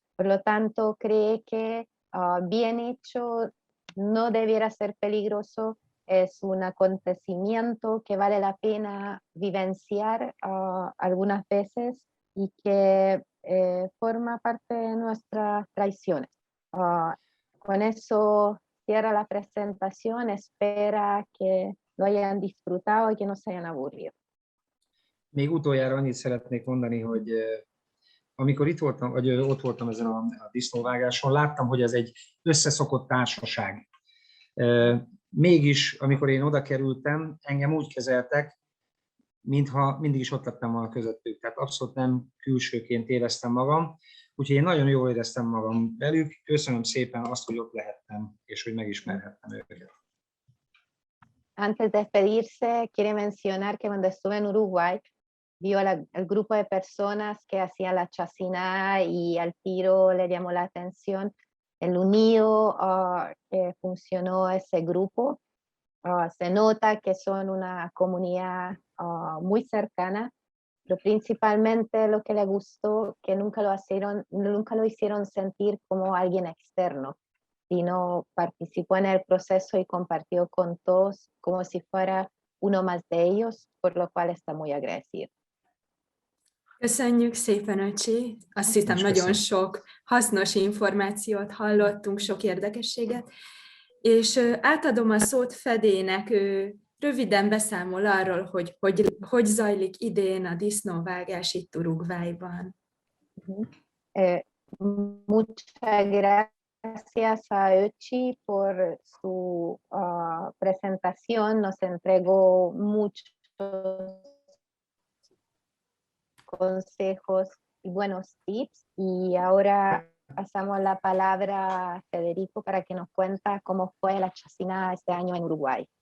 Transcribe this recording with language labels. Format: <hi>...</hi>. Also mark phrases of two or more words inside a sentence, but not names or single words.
<es>Por lo tanto, cree que bien hecho no debiera ser peligroso, es un acontecimiento que vale la pena vivenciar algunas veces y que forma parte de nuestras tradiciones. Con eso cierra la presentación, espera que lo hayan disfrutado y que no se hayan aburrido.</es> <hu>Még utoljára annyit szeretnék mondani, hogy amikor itt voltam, vagy ott voltam ezen a disznóvágáson, láttam, hogy ez egy összeszokott társaság. Mégis, amikor én oda kerültem, engem úgy kezeltek, mintha mindig is ott lettem volna közöttük. Tehát abszolút nem külsőként éreztem magam. Úgyhogy én nagyon jól éreztem magam velük. Köszönöm szépen azt, hogy ott lehettem, és hogy megismerhettem őket.</hu> <es>Antes de despedirse, quiere mencionar que cuando estuve en Uruguay, vio el grupo de personas que hacían la chacinada y al tiro le llamó la atención el unido que funcionó ese grupo. Se nota que son una comunidad muy cercana, pero principalmente lo que le gustó, que nunca lo hicieron sentir como alguien externo, sino participó en el proceso y compartió con todos como si fuera uno más de ellos, por lo cual está muy agradecido.</es> <hu>Köszönjük szépen, öcsi! Azt hiszem, nagyon sok hasznos információt hallottunk, sok érdekességet, és átadom a szót Fedének, ő röviden beszámol arról, hogy zajlik idén a disznóvágás itt Uruguayban.</hu> <es>Muchas gracias a Öchi por su presentación, nos entregó muchos consejos y buenos tips, y ahora pasamos la palabra a Federico para que nos cuente cómo fue la chacinada este año en Uruguay.</es>